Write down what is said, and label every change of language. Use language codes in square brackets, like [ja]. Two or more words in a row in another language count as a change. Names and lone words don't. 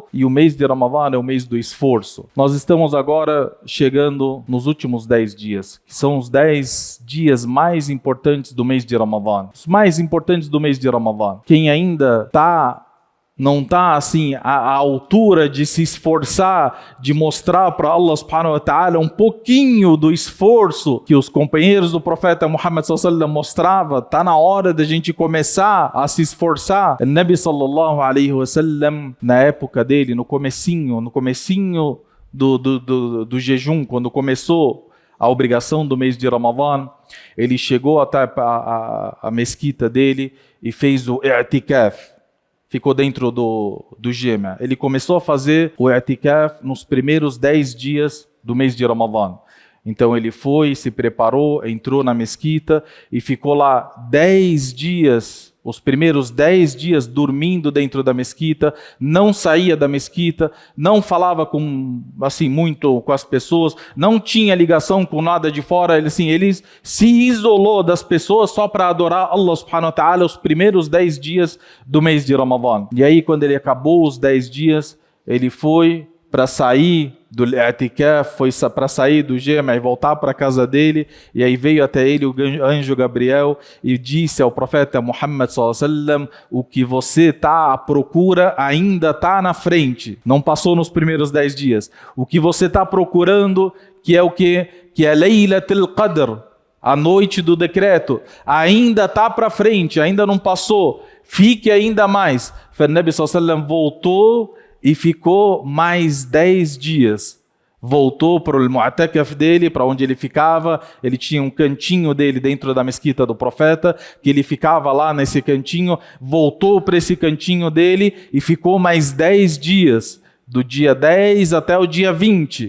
[pt] E o mês de Ramadã é o mês do esforço. Nós estamos agora chegando nos últimos 10 dias, que são os 10 dias mais importantes do mês de Ramadã, os mais importantes do mês de Ramadã. Quem ainda não está assim à altura de se esforçar, de mostrar para Allah [ar] سبحانه وتعالى [pt] um pouquinho do esforço que os companheiros do profeta Muhammad [ar] صلى الله عليه وسلم [pt] mostrava, está na hora da gente começar a se esforçar. O Nabi [ar] صلى الله عليه وسلم, [pt] na época dele, no comecinho do jejum, quando começou a obrigação do mês de Ramadã, ele chegou até a mesquita dele e fez o i'tikaf. Ficou dentro do Jema. Ele começou a fazer o i'tikaf nos primeiros 10 dias do mês de Ramadã. Então ele foi, se preparou, entrou na mesquita e ficou lá 10 dias, os primeiros 10 dias dormindo dentro da mesquita, não saía da mesquita, não falava muito com as pessoas, não tinha ligação com nada de fora. Ele se isolou das pessoas só para adorar Allah [ar] سبحانه وتعالى [pt] os primeiros 10 dias do mês de Ramadã. E aí quando ele acabou os 10 dias, ele foi para sair do i'tikaf, foi para sair do Jema e voltar para a casa dele, e aí veio até ele o anjo Gabriel e disse ao profeta Muhammad [ar] صلى الله عليه وسلم: [pt] o que você está à procura ainda está na frente, não passou nos primeiros 10 dias. O que você está procurando, que é o quê? Que é Laylatul Qadr, a noite do decreto, ainda está para frente, ainda não passou, fique ainda mais. O Nabi [ar] صلى الله عليه وسلم [pt] voltou e ficou mais 10 dias. Voltou para o mu'takaf dele, para onde ele ficava. Ele tinha um cantinho dele dentro da mesquita do profeta, que ele ficava lá nesse cantinho. Voltou para esse cantinho dele e ficou mais 10 dias, do dia 10 até o dia 20.